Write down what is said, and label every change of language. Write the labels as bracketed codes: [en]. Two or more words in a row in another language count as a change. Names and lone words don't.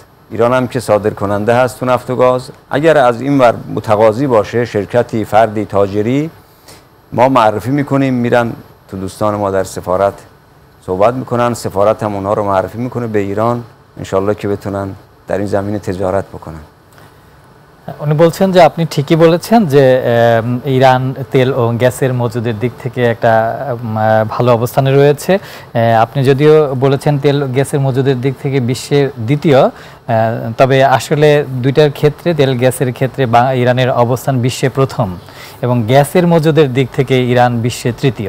[fa] ایران هم که صادر کننده هست تو نفت و گاز، اگر از این ور متقاضی باشه شرکتی، فردی، تاجری، ما معرفی میکنیم، میرن تو دوستان ما در سفارت صحبت میکنن، سفارت هم اونها رو معرفی میکنه به ایران، انشالله که بتونن در این زمینه تجارت بکنن. [bn] উনি বলছেন যে আপনি ঠিকই বলেছেন যে ইরান তেল ও গ্যাসের মজুদের দিক থেকে একটা ভালো অবস্থানে রয়েছে। আপনি যদিও বলেছেন তেল গ্যাসের মজুদের দিক থেকে বিশ্বের দ্বিতীয়, তবে আসলে দুইটার ক্ষেত্রে তেল গ্যাসের ক্ষেত্রে ইরানের অবস্থান বিশ্বে প্রথম এবং গ্যাসের মজুদের দিক থেকে ইরান বিশ্বে তৃতীয়।